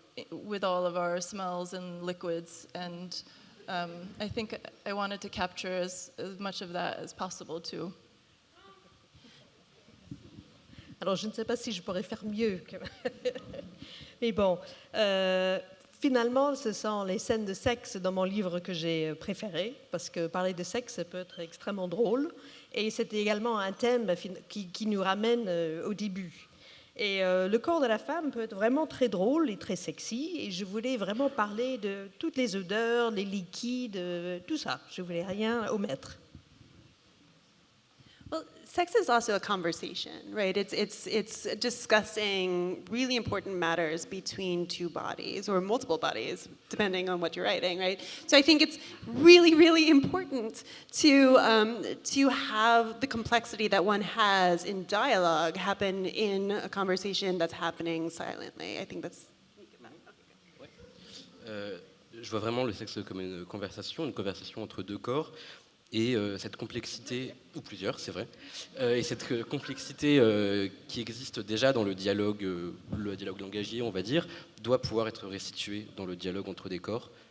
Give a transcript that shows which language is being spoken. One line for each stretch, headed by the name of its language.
English: with all of our smells and liquids, and I think I wanted to capture as much of that as possible too.
French: Alors, je ne sais pas si je pourrais faire mieux. Mais bon, finalement, ce sont les scènes de sexe dans mon livre que j'ai préférées, parce que parler de sexe, ça peut être extrêmement drôle. Et c'est également un thème qui nous ramène au début. Et le corps de la femme peut être vraiment très drôle et très sexy. Et je voulais vraiment parler de toutes les odeurs, les liquides, tout ça. Je ne voulais rien omettre.
English: Well, sex is also a conversation, right? It's discussing really important matters between two bodies or multiple bodies, depending on what you're writing, right? So I think it's really, really important to have the complexity that one has in dialogue happen in a conversation that's happening silently. I think that's.
French: Je vois vraiment le sexe comme une conversation entre deux corps. Et cette complexité, ou plusieurs, c'est vrai, et cette complexité qui existe déjà dans le dialogue langagier, on va dire, doit pouvoir être restituée dans le dialogue entre des corps.